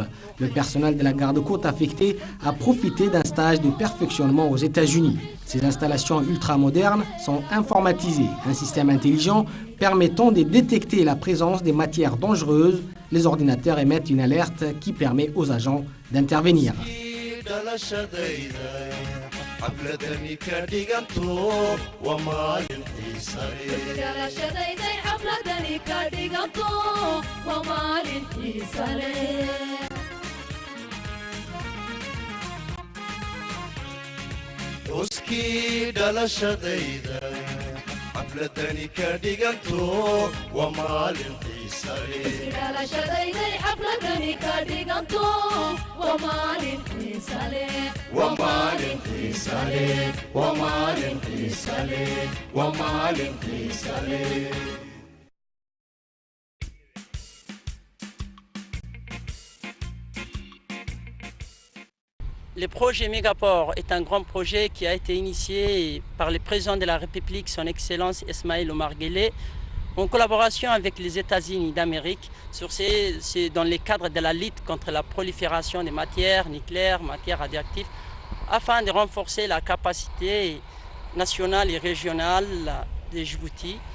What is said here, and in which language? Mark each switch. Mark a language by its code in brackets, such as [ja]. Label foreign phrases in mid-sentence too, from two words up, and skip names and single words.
[fr] Le personnel de la garde-côte affecté a profité d'un stage de perfectionnement aux États-Unis. Ces installations ultramodernes sont informatisées, un système intelligent permettant de détecter la présence des matières dangereuses. Les ordinateurs émettent une alerte qui permet aux agents d'intervenir. [so] xafladani ka dhiganto waa maalin xiisa leh uskii dhalashadayda xafladani ka dhiganto waa maalin xiisa leh [fr] Le projet Mégaport est un grand projet qui a été initié par le président de la République, son Excellence Ismaël Omar Guelleh, en collaboration avec les États-Unis d'Amérique, dans le cadre de la lutte contre la prolifération des matières nucléaires, matières radioactives, afin de renforcer la capacité nationale et régionale de Djibouti.